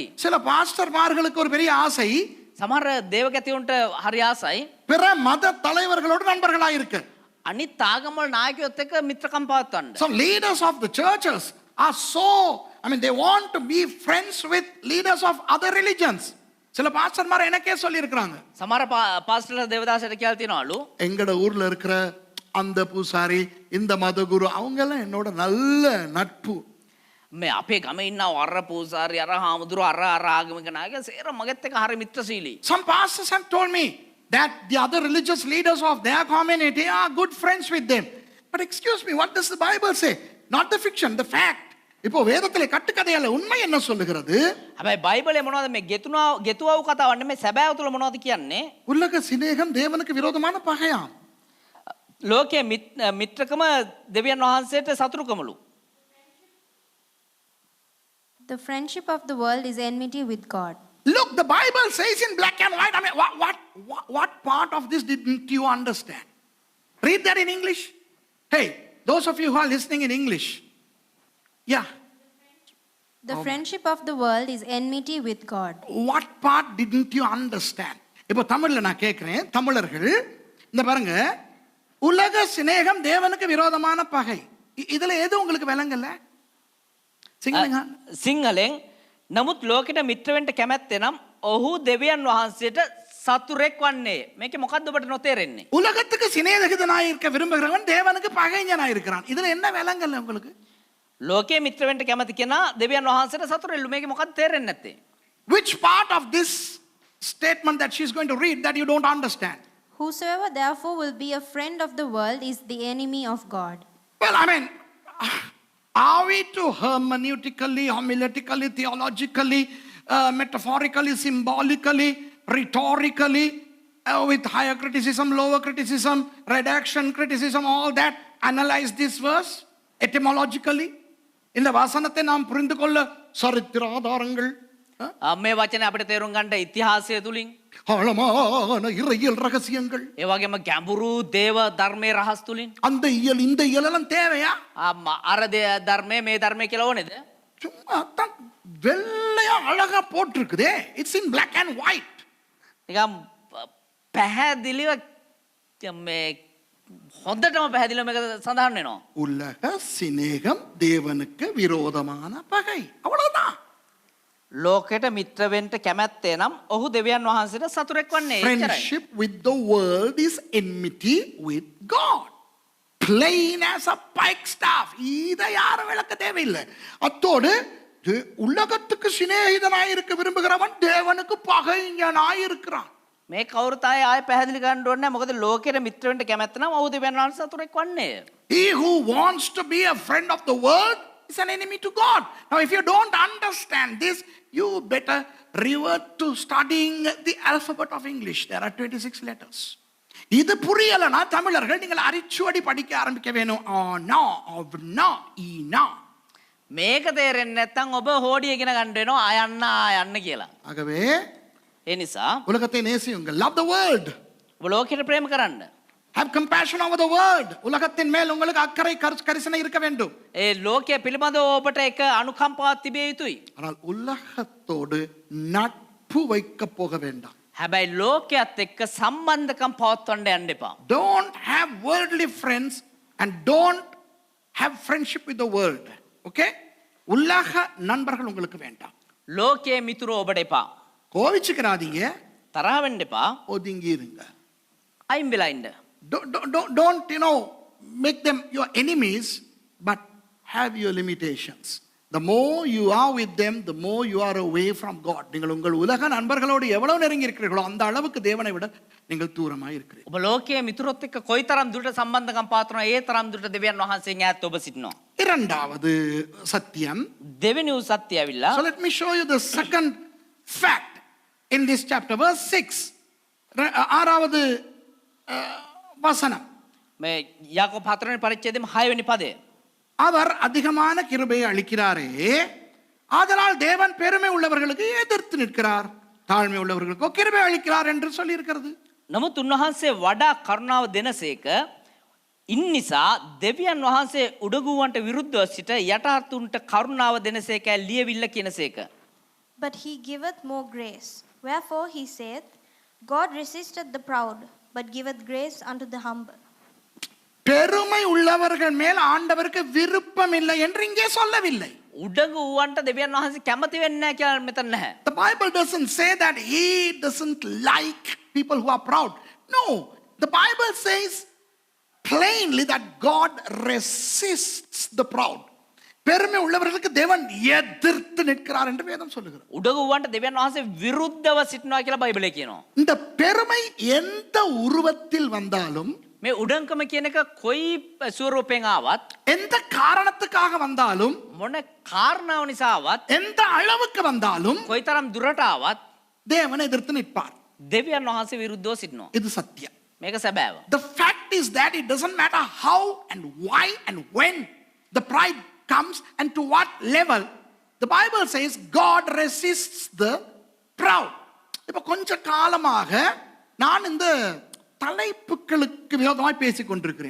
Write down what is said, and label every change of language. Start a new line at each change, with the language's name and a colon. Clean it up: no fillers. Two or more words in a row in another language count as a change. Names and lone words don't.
Tamil: சில பாஸ்டர்மார்களுக்கு ஒரு பெரிய ஆசை,
Sinhala: සමහර දේවගතියුන්ට හරි ආසයි
Tamil: பிற மத தலைவர்களோடு நண்பர்களாய் இருக்க.
Sinhala: අනිත් ආගම්වල නායකයොත් එක්ක මිත්‍රකම් පවත්වන්න.
English: Some leaders of the churches are they want to be friends with leaders of other religions.
Tamil: சில பாஸ்டர்மார் எனக்கே சொல்லி இருக்கிறாங்க.
Sinhala: සමහර පාස්ටර්ලා දේවදාසට කියලා තියනවලු
Tamil: எங்கட ஊர்ல இருக்கிற அந்த பூசாரி, இந்த மதகுரு, அவங்க எல்லாம் என்னோட நல்ல நட்பு.
Sinhala: මේ අපේ ගමේ ඉන්න අර පූසාරි අර හාමුදුරු අර ආගමික නායක සේර මගෙත් එක්ක හරි මිත්‍රශීලී.
English: Some pastors have told me that the other religious leaders of their community are good friends with them. But excuse me, what does the Bible say? Not the fiction, the fact.
Tamil: இப்போ வேதத்திலே கட்டுக்கதையல்ல, உண்மை என்ன சொல்லுகிறது?
Sinhala: හැබැයි බයිබලයේ මොනවද මේ ගෙතුවව කතාවක් නෙමෙයි, සැබෑව තුල මොනවද කියන්නේ?
Tamil: உலக சிநேகம் தேவனுக்கு விரோதமான பகையாம்.
Sinhala: ලෝකයේ මිත්‍රකම දෙවියන් වහන්සේට සතුරුකමලු.
English: The friendship of the world is enmity with God. Look, the Bible says in black and white. What part of this didn't you understand? Read that in English. Hey, those of you who are listening in English. Yeah. The friendship of the world is enmity with God. What part didn't you understand?
Tamil: இப்போ தமிழ்ல நான் கேட்கிறேன், தமிழர்கள் இந்த பாருங்க, உலக சிநேகம் தேவனுக்கு விரோதமான பகை. இதுல எது உங்களுக்கு விளங்கல?
Sinhala: සිංහලෙන් නමුත් ලෝකෙට මිත්‍ර වෙන්න කැමැත්තේ නම් ඔහු දෙවියන් වහන්සේට සතුරෙක් වන්නේ. මේකේ මොකද්ද ඔබට නොතේරෙන්නේ?
Tamil: உலகத்துக்கு சிநேகிதனாய் இருக்க விரும்புகிறவன் தேவனுக்கு பகைஞனாய் இருக்கிறான். இதுல என்ன விளங்கல உங்களுக்கு?
Sinhala: ලෝකයේ මිත්‍ර වෙන්න කැමති කෙනා දෙවියන් වහන්සේට සතුරෙල්ලු. මේකේ මොකද්ද තේරෙන්නේ නැත්තේ?
English: Which part of this statement that she's going to read that you don't understand? Whosoever therefore will be a friend of the world is the enemy of God. Well, I mean, are we to hermeneutically, homiletically, theologically, metaphorically, symbolically, rhetorically, with higher criticism, lower criticism, redaction criticism, all that, analyze this verse etymologically?
Tamil: இந்த வசனத்தை நாம் புரிந்து கொள்ள சரித்திர ஆதாரங்கள்,
Sinhala: මේ වචනේ අපිට තේරුම් ගන්න ඉතිහාසය තුලින්,
Tamil: ஆழமான இறையியல் ரகசியங்கள்,
Sinhala: ඒ වගේම ගැඹුරු දේව ධර්මයේ රහස් තුලින්,
Tamil: அந்த இயல் இந்த இயலெல்லாம் தேவையா?
Sinhala: අර ධර්මයේ මේ ධර්මයේ කියලා ඕනේද?
Tamil: சும்மா தான் வெள்ளையா அழகா போட்டிருக்குதே.
English: it's in black and white.
Sinhala: නිකම් පැහැදිලිව මේ හොඳටම පැහැදිලිව මේක සඳහන් වෙනවා.
Tamil: உலக சிநேகம் தேவனுக்கு விரோதமான பகை. அவ்வளவுதான்.
Sinhala: ලෝකයට මිත්‍ර වෙන්න කැමැත්තේ නම් ඔහු දෙවියන් වහන්සේට සතුරෙක් වන්නේ. එච්චරයි.
English: Friendship with the world is enmity with God. Plain as a pikestaff.
Tamil: இதை யாரும் விளக்க தேவையில்லை. அத்தோடு உலகத்துக்கு சிநேகிதனாய் இருக்க விரும்புகிறவன் தேவனுக்கு பகைஞனாய் இருக்கிறான்.
Sinhala: මේ කවුරුත් ආයෙ පැහැදිලි කරන්න ඕනේ නැහැ. මොකද ලෝකයට මිත්‍ර වෙන්න කැමැත්ත නම් ඔහු දෙවියන් වහන්සේ සතුරෙක් වන්නේ.
English: He who wants to be a friend of the world is an enemy to God. Now, if you don't understand this, you better revert to studying the alphabet of English. There are 26 letters.
Tamil: இது புரியலனா தமிழர்கள் நீங்கள் அரிச்சுவடி படிக்க ஆரம்பிக்க வேணும். ஆனா அவனா ஈனா.
Sinhala: මේක තේරෙන්නේ නැත්නම් ඔබ හෝඩිය ඉගෙන ගන්න වෙනවා අයන්න කියලා.
Tamil: ஆகவே
Sinhala: ඒ නිසා
Tamil: உலகத்தை நேசியுங்கள்.
English: Love the world.
Sinhala: ඔබ ලෝකයට ප්‍රේම කරන්න.
English: Have compassion over the world.
Tamil: உலகத்தின் மேல் உங்களுக்கு அக்கறை கரிசனை இருக்க வேண்டும்.
Sinhala: ඒ ලෝකයේ පිළිබඳව ඔබට එක අනුකම්පාවක් තිබිය යුතුයි.
Tamil: ஆனால் உலகத்தோடு நட்பு வைக்க போக வேண்டாம்.
Sinhala: හැබැයි ලෝකයේත් එක්ක සම්බන්ධකම් පවත්වන්න යන්න එපා.
English: Don't have worldly friends and don't have friendship with the world.
Tamil: Okay? உலக நண்பர்கள் உங்களுக்கு வேண்டாம்.
Sinhala: ලෝකයේ මිතුරෝ ඔබට එපා.
Tamil: கோவிச்சுக்கிறாதீங்க,
Sinhala: තරහ වෙන්න එපா.
Tamil: ஒதுங்கி இருங்க.
Sinhala: අයින් වෙලා ඉන්න.
English: Don't make them your enemies, but have your limitations. The more you are with them, the more you are away from God.
Tamil: நீங்கள் உங்கள் உலக நண்பர்களோடு எவ்வளவு நெருங்கி இருக்கிறீர்களோ அந்த அளவுக்கு தேவனை விட நீங்கள் தூரமாக இருக்கிறீர்கள்.
Sinhala: ඔබ ලෝකයේ මිතුරොත් එක්ක කොයිතරම් දුරට සම්බන්ධකම් පවත්වනවා ඒ තරම් දුරට දෙවියන් වහන්සේගෙන් ඈත් ඔබ සිටිනවා.
Tamil: இரண்டாவது சத்தியம்.
Sinhala: දෙවෙනි වූ සත්‍ය ඇවිල්ලා.
English: So let me show you the second fact in this chapter, verse 6.
Tamil: ஆறாவது வசனம்.
Sinhala: මේ යාකෝබ 4 වෙනි පරිච්ඡේදයේ 6 වෙනි පදය.
Tamil: அவர் அதிகமான கிருபையை அளிக்கிறாரே, ஆதலால் தேவன் பெருமை உள்ளவர்களுக்கு எதிர்த்து நிற்கிறார், தாழ்மை உள்ளவர்களுக்கோ கிருபை அளிக்கிறார் என்று சொல்லி இருக்கிறது.
Sinhala: නමුත් උන්වහන්සේ වඩා කරුණාව දෙනසේක ඉන් නිසා දෙවියන් වහන්සේ උඩගුවන්ට විරුද්ධව සිට යටහත්තුන්ට කරුණාව දෙනසේක ලියවිල්ල කියනසේක.
English: But he giveth more grace. Wherefore he saith, God resisteth the proud, but giveth grace unto the humble.
Tamil: பெருமை உள்ளவர்கள் மேல் ஆண்டவருக்கு விருப்பம் இல்லை என்று இங்கே சொல்லவில்லை.
Sinhala: උඩගුවන්ට දෙවියන් වහන්සේ කැමති වෙන්නේ නැහැ කියලා මෙතන නැහැ.
English: The Bible doesn't say that he doesn't like people who are proud. No, the Bible says plainly that God resists the proud.
Tamil: பெருமை உள்ளவர்களுக்கு தேவன் எதிர்த்து நிற்கிறார் என்று வேதம் சொல்லுகிறது.
Sinhala: උඩගුවන්ට දෙවියන් වහන්සේ විරුද්ධව සිටිනවා කියලා බයිබලයේ කියනවා.
Tamil: இந்த பெருமை எந்த உருவத்தில் வந்தாலும்,
Sinhala: මේ උඩංකම කියන එක කොයි ස්වරූපයෙන් ආවත්,
Tamil: எந்த காரணத்துக்காக வந்தாலும்,
Sinhala: මොන කාරණාව නිසා ආවත්,
Tamil: எந்த அளவுக்கு வந்தாலும்
Sinhala: කොයිතරම් දුරට ආවත්
Tamil: தேவனை எதிர்த்து நிற்பார்.
Sinhala: දෙවියන් වහන්සේ විරුද්ධව සිටිනවා.
Tamil: இது சத்தியம்.
Sinhala: මේක සැබෑව.
English: The fact is that it doesn't matter how and why and when the pride comes and to what level. The Bible says God resists the proud.
Tamil: இப்ப கொஞ்ச காலமாக நான் இந்த தலைப்புகளுக்கு விரோதமாய் பேசிக் கொண்டிருக்கிறேன்.